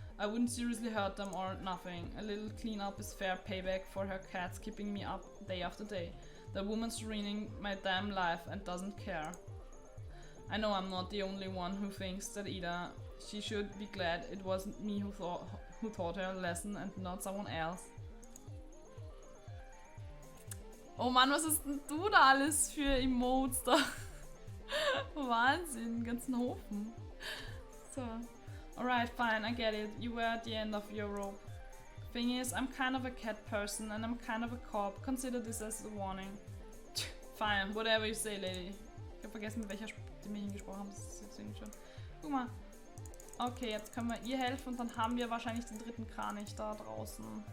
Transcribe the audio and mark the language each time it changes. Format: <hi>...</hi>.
<en>I wouldn't seriously hurt them or nothing. A little cleanup is fair payback for her cats keeping me up day after day. The woman's ruining my damn life and doesn't care. I know I'm not the only one who thinks that either. She should be glad it wasn't me who taught her a lesson and not someone else.</en> <de>Oh Mann, was hast denn du da alles für Emotes da? Wahnsinn, ganzen Haufen. So.</de> <en>Alright, fine, I get it. You were at the end of your rope. Thing is, I'm kind of a cat person and I'm kind of a cop. Consider this as a warning. Fine, whatever you say, lady.</en> <de>Ich hab vergessen, mit welcher Stimme ich hingesprochen habe. Das ist jetzt irgendwie schon. Guck mal. Okay, jetzt können wir ihr helfen und dann haben wir wahrscheinlich den dritten Kranich da draußen.</de>